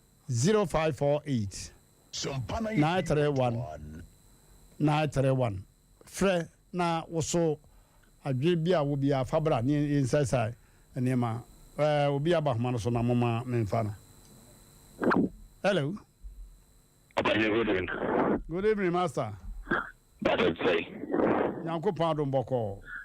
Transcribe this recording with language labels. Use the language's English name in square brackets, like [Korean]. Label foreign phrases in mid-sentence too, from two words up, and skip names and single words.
[English] Zero five four eight, nine three one, nine three one. [Akan] Frɛ na wo so adwene bi a wo bi a fa bra ne nsa sa nneɛma. Eh, obi aba homa no so na moma memfa no. [English] Hello. Good evening. Good evening, master. That's it, say. [Akan] Nyankopɔn adom bɔkɔɔ.